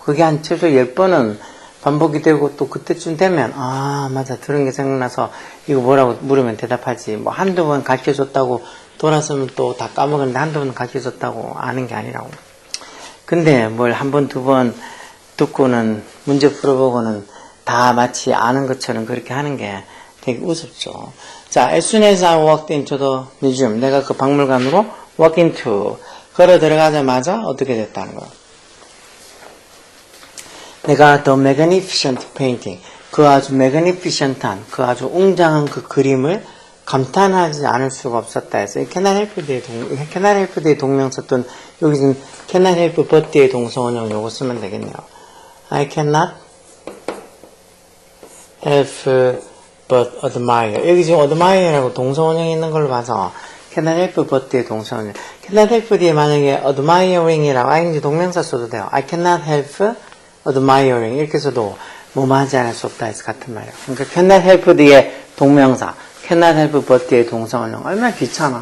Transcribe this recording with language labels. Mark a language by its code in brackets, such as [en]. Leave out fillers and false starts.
[ko] 그게 한 최소 10번은 반복이 되고 또 그때쯤 되면 아 맞아 들은 게 생각나서 이거 뭐라고 물으면 대답하지. 뭐 한두 번 가르쳐줬다고 돌아서면 또 다 까먹었는데 한두 번 가르쳐줬다고 아는 게 아니라고. 근데 뭘 한 번, 두 번 듣고는 문제 풀어보고는 다 마치 아는 것처럼 그렇게 하는 게 되게 우습죠. [en] 자, as soon as I walked into the museum. [ko] 내가 그 박물관으로 walk into. 걸어 들어가자마자 어떻게 됐다는 거야. [en] 내가 the magnificent painting. [ko] 그 아주 magnificent한, 그 아주 웅장한 그 그림을 감탄하지 않을 수가 없었다 해서 cannot help 뒤에 동명사 또는 여기 지금 cannot help but 뒤에 동사원형 요거 쓰면 되겠네요. [en] I cannot help but admire. [ko] 여기 지금 admire라고 동사원형이 있는 걸로 봐서 cannot help but 뒤에 동사원형. cannot help 뒤에 만약에 admiring이라고 ing 동명사 써도 돼요. [en] I cannot help admiring [ko] 이렇게 써도 뭐뭐 하지 않을 수 없다 해서 같은 말이에요. 그러니까 cannot help 뒤에 동명사 cannot help but 뒤에 동사원형. 얼마나 귀찮아.